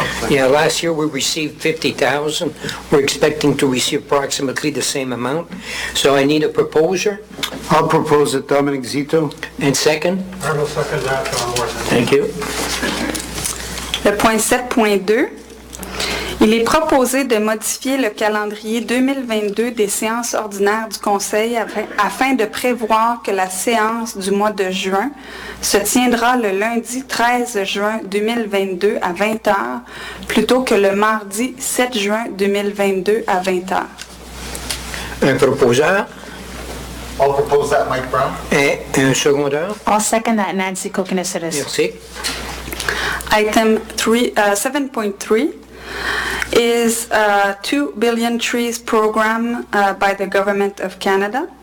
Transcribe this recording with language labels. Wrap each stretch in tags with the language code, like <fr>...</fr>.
<en>Yeah, last year we received 50,000. We're expecting to receive approximately the same amount. So I need a proposer. I'll propose it, Dominic Zito. And second. I will second that, John Morrison. Thank you.</en> <fr>Le point 7.2, il est proposé de modifier le calendrier 2022 des séances ordinaires du Conseil afin de prévoir que la séance du mois de juin se tiendra le lundi 13 juin 2022 à 20h plutôt que le mardi 7 juin 2022 à 20h. Un proposeur</fr> <en>I'll propose that, Mike Brown.</en> <fr>et un secondeur.</fr> <en>I'll second that, Nancy Kokonisides.</en> <fr>Merci.</fr> <en>Item 7.3 is a 2 billion trees program by the Government of Canada,</en>